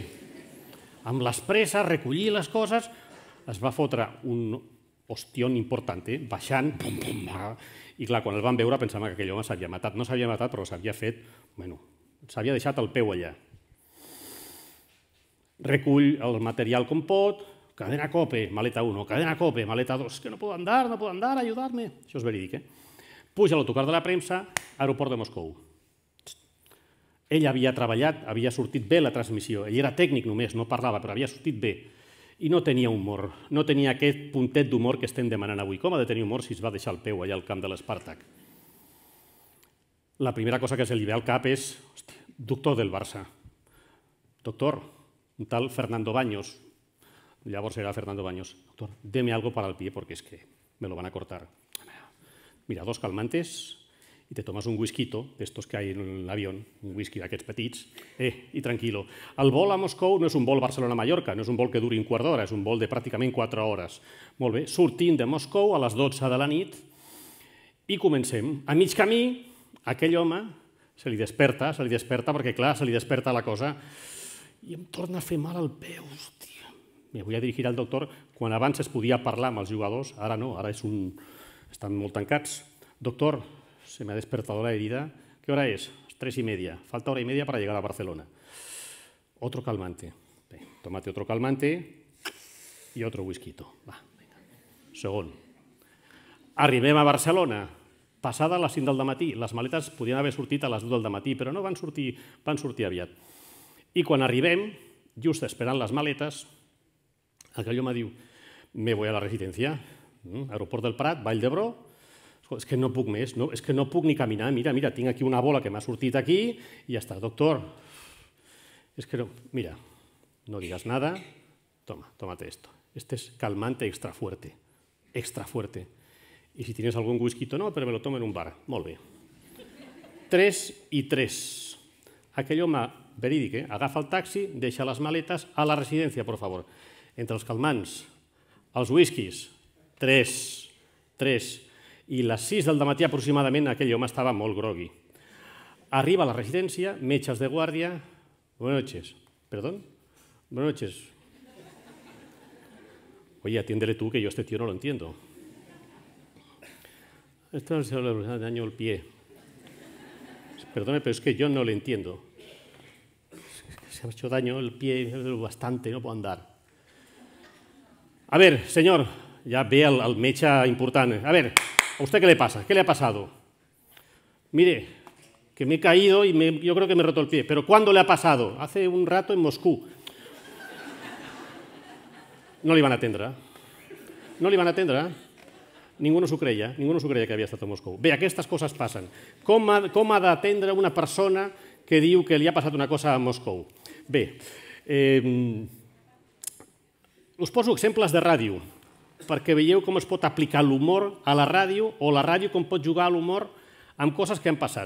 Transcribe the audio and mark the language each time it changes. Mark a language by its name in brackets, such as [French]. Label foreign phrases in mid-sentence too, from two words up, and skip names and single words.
[Catalan] Amb les presses, recollir les coses, es va fotre un hostión important, baixant, i clar, quan el van veure pensaven que aquell home s'havia matat. No s'havia matat, però s'havia fet, bueno, s'havia deixat el peu allà. Recull el material com pot, cadena COPE, maleta 1, cadena COPE, maleta 2, [Spanish] que no puedo andar, ayudarme. [Catalan] Això és verídic, Puja a l'autocar de la premsa, aeroport de Moscou. Ell havia treballat, havia sortit bé la transmissió, ell era tècnic només, no parlava, però havia sortit bé. I no tenia humor, no tenia aquest puntet d'humor que estem demanant avui. Com ha de tenir humor si es va deixar el peu allà al camp de l'Spartak? La primera cosa que se li ve al cap és doctor del Barça. Doctor, un tal Fernando Baños. Llavors era Fernando Baños. [Spanish] Doctor, deme algo para el pie porque es que me lo van a cortar. Mira, 2 calmantes y te tomas un whisquito, de estos que hay en l'avión, [Catalan] un whisky d'aquests petits, i [Spanish] tranquilo. [Catalan] El vol a Moscou no és un vol Barcelona-Mallorca, no és un vol que duri un quart d'hora, és un vol de pràcticament 4 hores. Molt bé, sortim de Moscou a les 12 de la nit i comencem. A mig camí, aquell home se li desperta perquè, clar, se li desperta la cosa i em torna a fer mal al peu, hòstia. [Spanish] Me voy a dirigir al doctor. [Catalan] Quan abans es podia parlar amb els jugadors, ara no, ara estan molt tancats. [Spanish] Doctor, se me ha despertado la herida. ¿Qué hora es? 3:30. Falta 1:30 para llegar a Barcelona. Otro calmante. Bé, tómate otro calmante y otro whisquito. [Catalan] Va, venga. Segon. Arribem a Barcelona. Passada les 5 del matí. Les maletes podien haver sortit a les 2 del matí, però no van sortir aviat. I quan arribem, just esperant les maletes, aquell home diu, [Spanish] me voy a la residencia, [Catalan] aeroport del Prat, Vall d'Hebron. És que no puc més, és que no puc ni caminar. Mira, tinc aquí una bola que m'ha sortit aquí i ja està. [Spanish] Doctor, [Catalan] és que no... [Spanish] Mira, no digas nada. Tómate esto. Este es calmante extra fuerte. Extra fuerte. Y si tienes algún whisky, no, pero me lo tomo en un bar. [Catalan] Molt bé. 3:03. Aquell home verídic, agafa el taxi, deixa les maletes a la residència, [Spanish] por favor. [Catalan] Entre els calmants, els whiskies, 3. I les 6 del matí aproximadament aquell home estava molt grogui. Arriba a la residència, metges de guàrdia. [Spanish] Buenas noches. ¿Perdón? Buenas noches. Oye, atiéndele tú, que yo este tío no lo entiendo. Esto se le daño el pie. perdone, pero es que yo no le entiendo. Se ha hecho daño el pie bastante, no puedo andar. A ver, señor, ya ve al [Catalan] metge important. [Spanish] A ver, ¿a usted qué le pasa? ¿Qué le ha pasado? Mire, que me he caído y yo creo que me he roto el pie. ¿Pero cuándo le ha pasado? Hace un rato en Moscú. [Catalan] No li van atendre. No li van atendre. Ningú no s'ho creia que havia estat a Moscou. Bé, aquestes coses passen. Com ha d'atendre una persona que diu que li ha passat una cosa a Moscou? Bé, us poso exemples de ràdio, perquè veieu com es pot aplicar l'humor a la ràdio o la ràdio com pot jugar a l'humor amb coses que han passat.